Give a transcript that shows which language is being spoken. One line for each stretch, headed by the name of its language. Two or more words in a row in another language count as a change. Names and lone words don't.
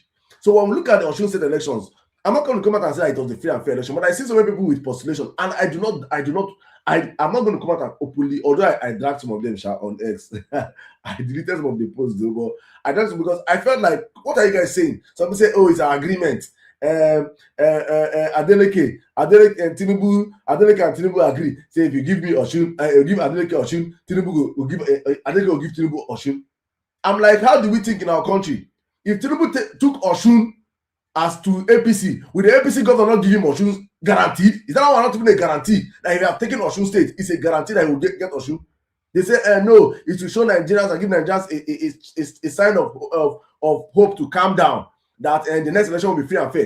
English: So when we look at the Osun State elections, I'm not going to come out and say it was a free and fair election, but I see so many people with postulation, and I'm not going to come out and openly, although I dragged some of them on X. I deleted some of the posts though, but I dragged them because I felt like, what are you guys saying? Some people say, oh, it's an agreement. Adeleke and Tinubu agree. Say, if you give me Osun, you give Adeleke Osun, Tinubu will give Adeleke will give Tinubu Osun. I'm like, how do we think in our country? If Tinubu took Osun as to APC, will the APC governor not give him Osun guaranteed? Is that not even a guarantee that if you have taken Osun State, it's a guarantee that he will get Osun? They say, no, it's to show Nigerians and give Nigerians a sign of hope to calm down, that the next election will be free and fair.